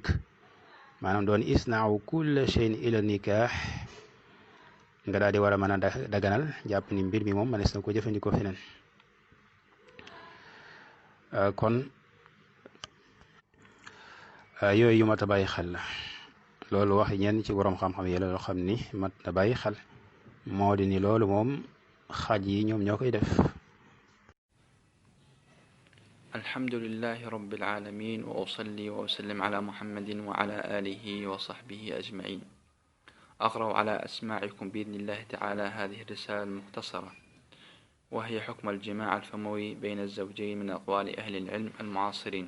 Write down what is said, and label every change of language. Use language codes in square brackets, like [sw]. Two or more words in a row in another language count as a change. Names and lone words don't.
[wo] maanaam doon [ar] اصنعوا كل شيء إلا النكاح [wo] nga daal di war a mën a daganal jàpp ni mbir mi moom mënees na ko jëfandikoo feneen. kon yooyu yu mat a bàyyi xel la loolu wax ñenn ci borom xam-xam yi la loo xam ni mat na bàyyi xel moo di ni loolu moom xaj yi ñoom ñoo koy def. [ar] الحمد لله رب العالمين وأصلي وأسلم على محمد وعلى آله وصحبه أجمعين. أقرأ على أسماعكم بإذن الله تعالى هذه الرسالة المختصرة، وهي حكم الجماع الفموي بين الزوجين من أقوال أهل العلم المعاصرين.